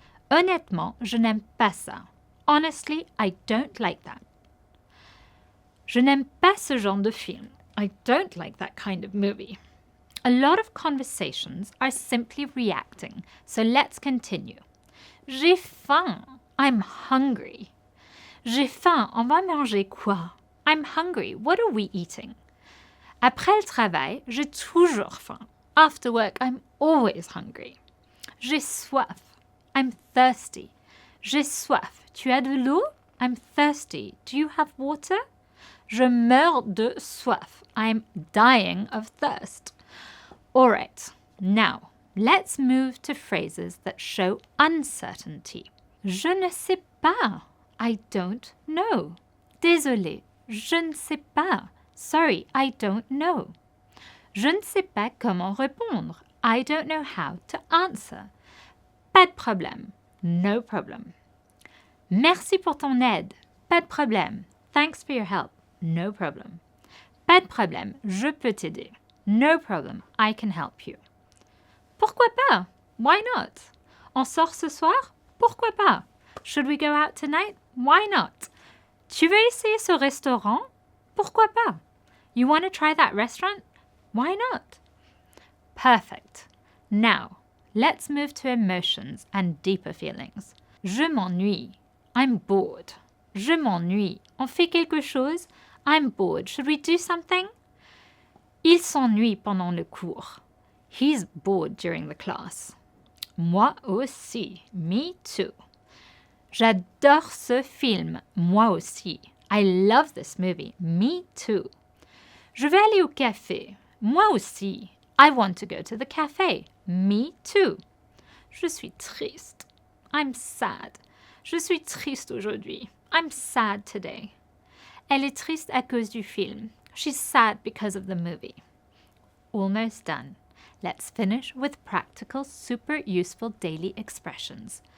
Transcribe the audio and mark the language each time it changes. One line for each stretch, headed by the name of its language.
French: Honnêtement, je n'aime pas ça.
English: Honestly, I don't like that.
French: Je n'aime pas ce genre de film.
English: I don't like that kind of movie. A lot of conversations are simply reacting, so let's continue.
French: J'ai faim.
English: I'm hungry.
French: J'ai faim. On va manger quoi?
English: I'm hungry. What are we eating?
French: Après le travail, j'ai toujours faim.
English: After work, I'm always hungry.
French: J'ai soif.
English: I'm thirsty.
French: J'ai soif. Tu as de l'eau?
English: I'm thirsty. Do you have water?
French: Je meurs de soif.
English: I'm dying of thirst. All right, now let's move to phrases that show uncertainty.
French: Je ne sais pas.
English: I don't know.
French: Désolé, je ne sais pas.
English: Sorry, I don't know.
French: Je ne sais pas comment répondre.
English: I don't know how to answer.
French: Pas de problème.
English: No problem.
French: Merci pour ton aide. Pas de problème.
English: Thanks for your help. No problem.
French: Pas de problème, je peux t'aider.
English: No problem, I can help you.
French: Pourquoi pas?
English: Why not?
French: On sort ce soir? Pourquoi pas?
English: Should we go out tonight? Why not?
French: Tu veux essayer ce restaurant? Pourquoi pas?
English: You want to try that restaurant?
French: Why not?
English: Perfect. Now, let's move to emotions and deeper feelings.
French: Je m'ennuie.
English: I'm bored.
French: Je m'ennuie. On fait quelque chose?
English: I'm bored. Should we do something?
French: Il s'ennuie pendant le cours.
English: He's bored during the class.
French: Moi aussi.
English: Me too.
French: J'adore ce film. Moi aussi.
English: I love this movie. Me too.
French: Je vais aller au café. Moi aussi.
English: I want to go to the café. Me too.
French: Je suis triste.
English: I'm sad.
French: Je suis triste aujourd'hui.
English: I'm sad today.
French: Elle est triste à cause du film.
English: She's sad because of the movie. Almost done. Let's finish with practical, super useful daily expressions.